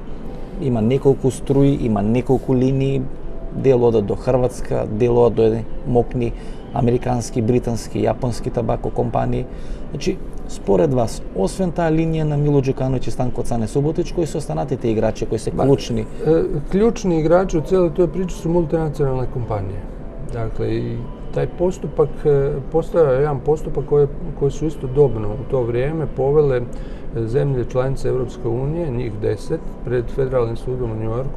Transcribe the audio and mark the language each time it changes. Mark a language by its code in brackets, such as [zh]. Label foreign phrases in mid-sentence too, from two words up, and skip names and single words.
[mk] Има неколку струи, има неколку линии, дел одат до Хрватска, дел одат до мокни американски, британски, јапонски табако компании. Значи, според вас, освен таа линија на Мило Џукановиќ и Станко Цане Суботич, кои се останатите играчи, кои се клучни? [hr] Ključni igrači u cijeloj toj priči su multinacionalne kompanije. Dakle, i taj postupak, postojao je jedan postupak koji su istodobno u to vrijeme povele zemlje članice Europske unije, njih 10, pred Federalnim sudom u New Yorku.